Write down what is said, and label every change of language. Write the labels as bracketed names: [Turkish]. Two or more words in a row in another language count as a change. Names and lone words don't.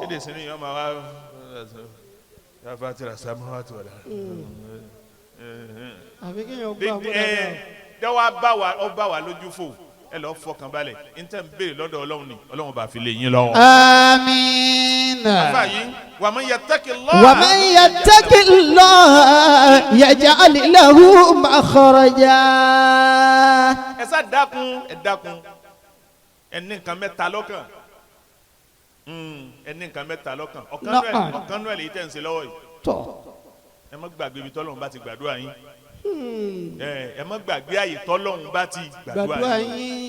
[Yoruba] dédé sin ni yẹn máa wá yàrá tìrà sàmúhà tó wà lára. àbí kí yẹn gbà bọ́ dáadáa. dẹ́wọ́ bá wa lójú fò ẹ lọ fọkàn balẹ̀ n tẹ́ ń béèrè lọ́dọ̀ ọlọ́run ni ọlọ́run bá fi lè yín lọ́wọ́. àmín. afa yìí [Arabic] ومن يتق الله. ومن يتق الله يجعل له مخرجا. [Yoruba] ẹ sá dákun ẹ ní nǹkan mẹ́ta lọ́kàn ẹ ní nǹkan mẹ́ta lọ́kàn ọ̀kan náà lè tẹ̀ ń ṣe lọ́wọ́ yìí. ẹ má gbàgbé ibi tọ́lọ́run bá ti gbàdúrà yín. ẹ má gbàgbé àyè tọ́lọ́run bá ti gbàdúrà yín.